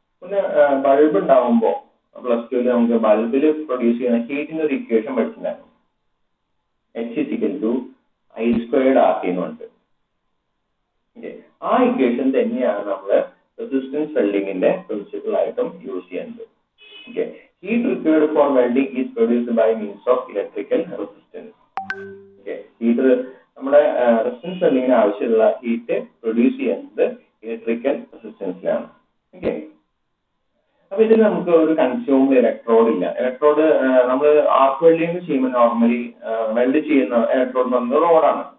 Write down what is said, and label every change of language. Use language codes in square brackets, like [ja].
[ml] പിന്നെ ബൾബ് ഉണ്ടാവുമ്പോ +2 നമുക്ക് ബൾബിൽ പ്രൊഡ്യൂസ് ചെയ്യുന്ന ഹീറ്റിന്റെ ഒരു ഇക്വേഷൻ പഠിച്ചിട്ടുണ്ടായിരുന്നു. H=I²RT എന്ന് പറഞ്ഞിട്ട്. ആ ഇക്വേഷൻ തന്നെയാണ് നമ്മള് റെസിസ്റ്റൻസ് വെൽഡിങ്ങിന്റെ പ്രിൻസിപ്പിൾ ആയിട്ടും യൂസ് ചെയ്യുന്നത്. [en] Heat required for welding is produced by means of electrical resistance. [ml] Heat നമ്മുടെ റെസിസ്റ്റൻസ് വെൽഡിങ്ങിന് ആവശ്യമുള്ള ഹീറ്റ് പ്രൊഡ്യൂസ് ചെയ്യുന്നത് ഇലക്ട്രിക്കൽ റെസിസ്റ്റൻസിലാണ്. അപ്പൊ ഇതിൽ നമുക്ക് ഒരു കൺസ്യൂംഡ് ഇലക്ട്രോഡ് ഇല്ല. ഇലക്ട്രോഡ് നമ്മൾ ആർക്ക് വെൽഡിങ് ചെയ്യുമ്പോൾ നോർമലി വെൽഡ് ചെയ്യുന്ന ഇലക്ട്രോഡ് എന്ന് പറയുന്നത് റോഡാണ്.